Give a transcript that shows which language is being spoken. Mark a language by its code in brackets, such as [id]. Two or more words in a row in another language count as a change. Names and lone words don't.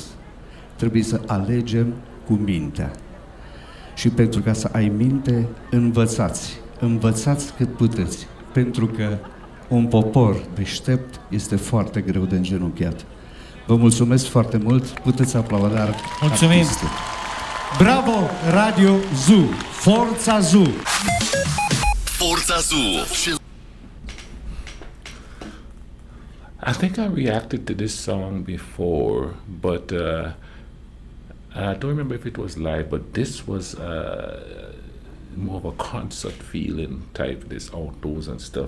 [ro] Trebuie să alegem cu mintea. Și pentru ca să ai minte, învățați cât puteți. Pentru că un popor deștept este foarte greu de îngenunchiat. Vă mulțumesc foarte mult, puteți aplauda. Mulțumim! Artistul. Bravo, Radio Zoo! Forța Zoo! Forța Zoo! [en] I think I reacted to this song before, but I don't remember if it was live, but this was more of a concert feeling type, this outdoors and stuff.